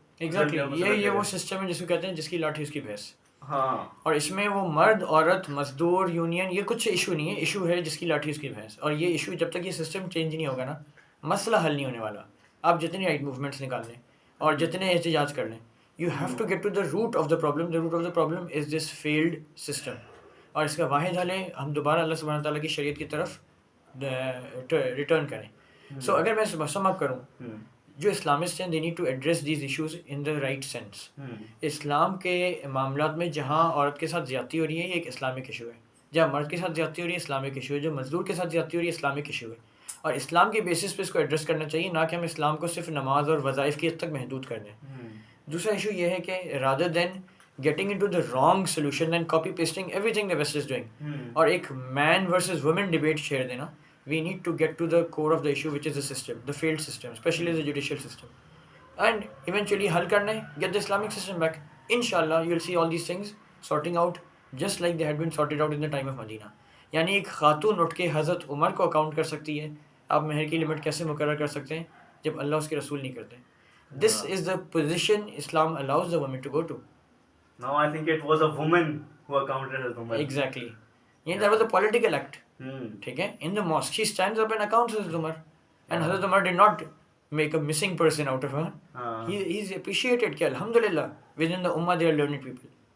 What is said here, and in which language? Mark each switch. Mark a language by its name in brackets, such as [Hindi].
[Urdu] Exactly یہ وہ system ہے جس کو کہتے ہیں جس کی لاٹھی اس کی بھینس. ہاں, اور اس میں وہ مرد عورت مزدور یونین یہ کچھ ایشو نہیں ہے, ایشو ہے جس کی لاٹھی اس کی بھینس. اور یہ ایشو جب تک یہ سسٹم چینج نہیں ہوگا نا, مسئلہ حل نہیں ہونے والا. آپ جتنی رائٹ موومنٹس نکال لیں اور جتنے احتجاج کر لیں, [English] You have to get to the root of the problem. The root of the problem is this field system. [Urdu] اور اس کا واحد حل ہے ہم دوبارہ اللہ سبحانہ تعالیٰ کی شریعت کی طرف ریٹرن کریں. سو اگر میں سم اپ کروں, جو اسلامسٹ ہیں [English] They need to address these issues in the right sense. [Urdu] اسلام کے معاملات میں جہاں عورت کے ساتھ زیادتی ہو رہی ہے یہ ایک اسلامک ایشو ہے, جہاں مرد کے ساتھ زیادتی ہو رہی ہے اسلامک ایشو ہے, جو مزدور کے ساتھ زیادتی ہو رہی ہے اسلامک ایشو ہے. اور اسلام کے بیسس پہ اس کو ایڈریس کرنا چاہیے, نہ کہ ہم اسلام کو صرف نماز اور وظائف کی حد تک محدود کر دیں. دوسرا ایشو یہ ہے کہ [English] rather than getting into the wrong solution and copy pasting everything the west is doing, [Urdu] اور ایک مین ورسز وومن ڈبیٹ چھیڑ دینا, [English] we need to get to the core of the issue, which is the system, the failed system, especially the judicial system, and eventually [Urdu] حل کرنا ہے, [English] get the Islamic system back. Inshallah you will see all these things sorting out just like they had been sorted out in the time of Medina. [Urdu] یعنی ایک خاتون اٹھ کے حضرت عمر کو اکاؤنٹ کر سکتی ہے, آپ مہر کی لمٹ کیسے مقرر کر سکتے ہیں جب اللہ اس کے رسول نہیں کرتے. [English] This is the position Islam allows the women to go to. Now I think it was a woman who accounted Hazrat Umar. Exactly. Yeah, that was a political act. [Urdu] ٹھیک ہے, [English] in the mosque she stands up and accounts Hazrat Umar, and Hazrat Umar did not make a missing person out of her. He is appreciated [Urdu] کہ الحمدللہ [English] within the ummah they are learned people.